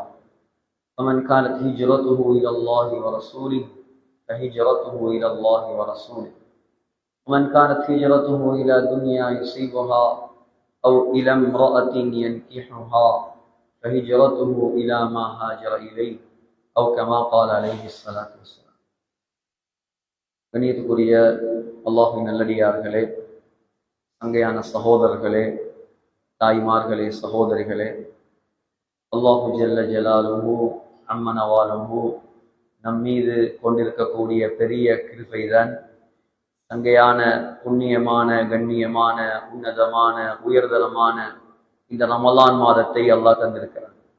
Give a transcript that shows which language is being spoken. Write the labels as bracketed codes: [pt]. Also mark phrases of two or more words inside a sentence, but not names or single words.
[ar] فمن كانت هجرته إلى الله ورسوله فهجرته إلى الله ورسوله، ومن كانت هجرته إلى دنيا يصيبها أو إلى امرأة ينكحها فهجرته إلى ما هاجر إليه أو كما قال عليه الصلاة والسلام. [ta] கண்ணியத்துக்குரிய அல்லாஹ்வின் நல்லடியார்களே, அங்கேயான சகோதரர்களே, தாய்மார்களே, சகோதரிகளே, [ar] الله جل جلاله عم نواله [ta] நம்மீது கொண்டிருக்கக்கூடிய பெரிய கிருபைதான் அங்கேயான புண்ணியமான, கண்ணியமான, உன்னதமான, உயர்தரமான இந்த ரமலான் மாதத்தை அல்லாஹ் தந்திருக்கிறார்.